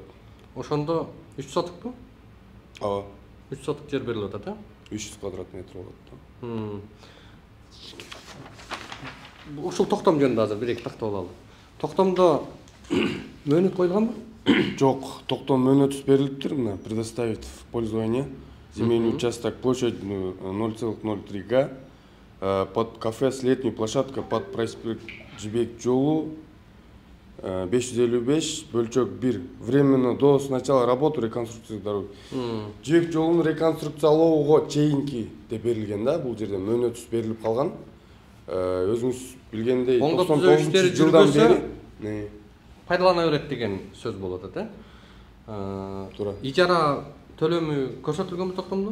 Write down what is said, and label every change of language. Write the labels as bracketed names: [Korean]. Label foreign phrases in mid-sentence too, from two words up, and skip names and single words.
[Kyrgyz] Ошондо 3 сотукпу? Ооба. 3 сотук жер берилип атат, 300 квадрат метр болот. Ушул токтом жөнүндө азыр бир эки тактап алалы. Токтомдо мөөнөт коюлганбы? Жок, токтом мөөнөтсүз берилиптир. [Russian] Мына предоставить в пользование земельный участок площадью 0,03 га под кафе с летней площадкой под проспект Жибек жолу 555 бөлчөк 1 временно до с начала работы реконструкции дороги. [Kyrgyz] Жибек жолун реконструкциялоого чейинки деп берилген да, бул жерде мөөнөтсүз берилип калган. Өзүңүз билгендей 99-жылдан бери пайдалана берет деген сөз болот да. Туура. Ижара төлөмү көрсөтүлгөнбү токтомдо?